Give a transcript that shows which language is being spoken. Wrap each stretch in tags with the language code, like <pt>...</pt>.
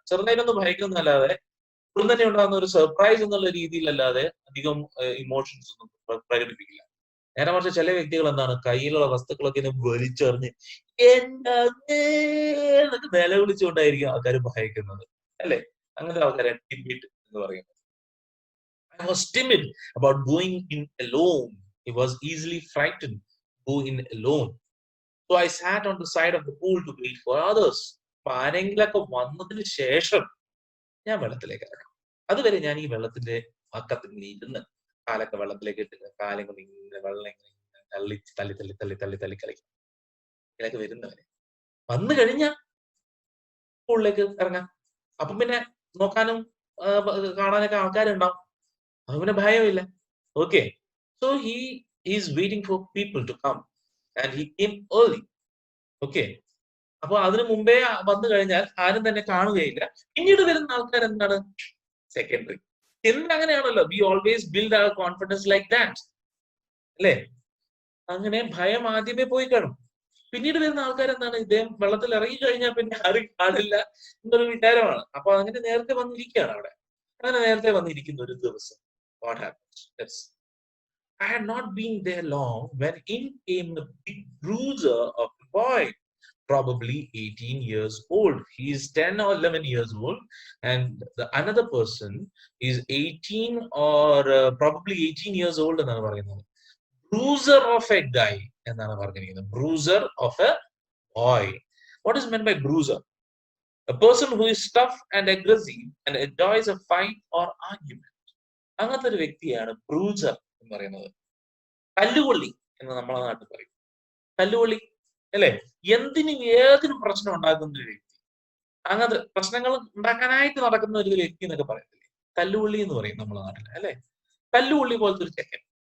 <ml>ചെറുതായിട്ടൊന്ന് ഭയക്കുന്നല്ലാതെ ഉടൻ തന്നെ ഉണ്ടാകുന്ന ഒരു സർപ്രൈസ് എന്നുള്ള രീതിയിലല്ലാതെ അധികം ഇമോഷൻസ് ഒന്നും പ്രകടിപ്പിക്കില്ല. നേരെ മറിച്ച് ചില വ്യക്തികൾ എന്താണ് കയ്യിലുള്ള വസ്തുക്കളൊക്കെ വലിച്ചെറിഞ്ഞ് എന്നൊക്കെ നിലവിളിച്ചുകൊണ്ടായിരിക്കും ആൾക്കാർ ഭയക്കുന്നത് അല്ലെ? അങ്ങനത്തെ ആൾക്കാരെ ടിമിഡ് എന്ന് പറയുന്നത്.</ml> <en>I was timid about going in alone. He was easily frightened go in alone. So I sat on the side of the pool to wait for others.</en> <ml>അപ്പൊ ആരെങ്കിലൊക്കെ വന്നതിന് ശേഷം ഞാൻ വെള്ളത്തിലേക്ക് ഇറങ്ങാം. അതുവരെ ഞാൻ ഈ വെള്ളത്തിന്റെ പക്കത്തിൽ ഇങ്ങനെ ഇരുന്ന് കാലൊക്കെ വെള്ളത്തിലേക്ക് ഇട്ട് കാലങ്ങൾ ഇങ്ങനെ വെള്ളം ഇങ്ങനെ തള്ളി തള്ളി തള്ളി തള്ളി തള്ളി തള്ളി കളിക്കും. ഇതിലേക്ക് വരുന്നവരെ വന്നു കഴിഞ്ഞാൽ പൂളിലേക്ക് ഇറങ്ങാം. അപ്പം പിന്നെ നോക്കാനും കാണാനൊക്കെ ആൾക്കാരുണ്ടാവും. അവന് ഭയമില്ല.</ml> <en>Okay, so he is waiting for people to come and he came early.</en> <ml>Okay, അപ്പൊ അതിനു മുമ്പേ വന്നു കഴിഞ്ഞാൽ ആരും തന്നെ കാണുകയില്ല. പിന്നീട് വരുന്ന ആൾക്കാർ എന്താണ്? സെക്കൻഡറി. എന്ന് അങ്ങനെയാണല്ലോ,</ml> <en>we always build our confidence like that</en> <ml>അല്ലേ? അങ്ങനെ ഭയം ആദ്യമേ പോയി കാണും. പിന്നീട് വരുന്ന ആൾക്കാർ എന്താണ്? ഇദ്ദേഹം വെള്ളത്തിൽ ഇറങ്ങി കഴിഞ്ഞാൽ പിന്നെ ആരും കാണില്ല എന്നൊരു വിചാരമാണ്. അപ്പൊ അങ്ങനെ നേരത്തെ വന്നിരിക്കുകയാണ് അവിടെ. അങ്ങനെ നേരത്തെ വന്നിരിക്കുന്ന ഒരു ദിവസം</ml> <en>what happens? Yes. I had not been there long when in came a big bruiser of a boy, probably 18 years old. He is 10 or 11 years old, and the another person is 18 or probably 18 years old. Bruiser of a guy. Bruiser of a boy. What is meant by bruiser? A person who is tough and aggressive and enjoys a fight or argument.</en> <ml>അങ്ങനത്തെ ഒരു വ്യക്തിയാണ് ബ്രൂസർ എന്ന് പറയുന്നത്. തല്ലുകൊള്ളി എന്ന് നമ്മളെ നാട്ടിൽ പറയും. തല്ലുകൊള്ളി അല്ലെ? എന്തിനും ഏതിനും പ്രശ്നം ഉണ്ടാക്കുന്ന ഒരു വ്യക്തി. അങ്ങനത്തെ പ്രശ്നങ്ങൾ ഉണ്ടാക്കാനായിട്ട് നടക്കുന്ന ഒരു വ്യക്തി എന്നൊക്കെ പറയത്തില്ലേ? തല്ലുകൊള്ളി എന്ന് പറയും നമ്മളെ നാട്ടിൽ അല്ലെ? തല്ലുകൊള്ളി പോലത്തെ ഒരു ചെക്കൻ.</ml>